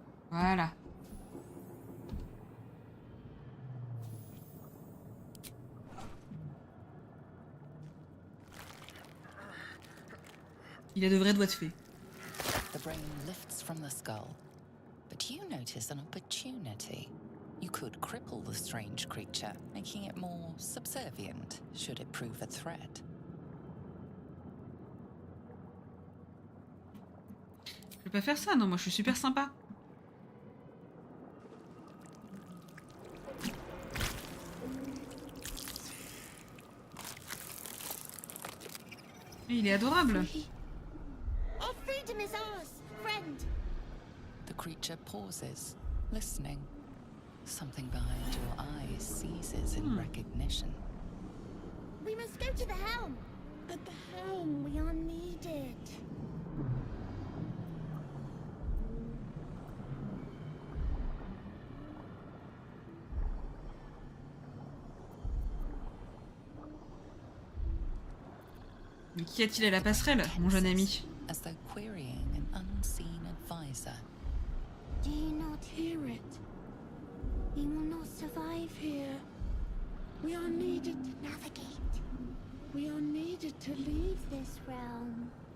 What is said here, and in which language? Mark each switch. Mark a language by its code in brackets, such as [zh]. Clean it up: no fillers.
[fr] Voilà. Il a de vrais doigts de fée. [en] The brain lifts from the skull, but you notice an opportunity. You could cripple the strange creature, making it more subservient, should it prove a threat. [fr] Je vais pas faire ça, non, moi je suis super sympa. Il est adorable. [en] Our freedom is ours, friend. The creature pauses, listening. Something behind your eyes seizes in recognition. We must go to the helm. At the helm, we are needed. [fr] Mais qu'y a-t-il à la passerelle, mon jeune ami? [en] As though querying an unseen advisor. Do you not hear it? We will not survive here. We are needed to navigate. We are needed to leave this realm.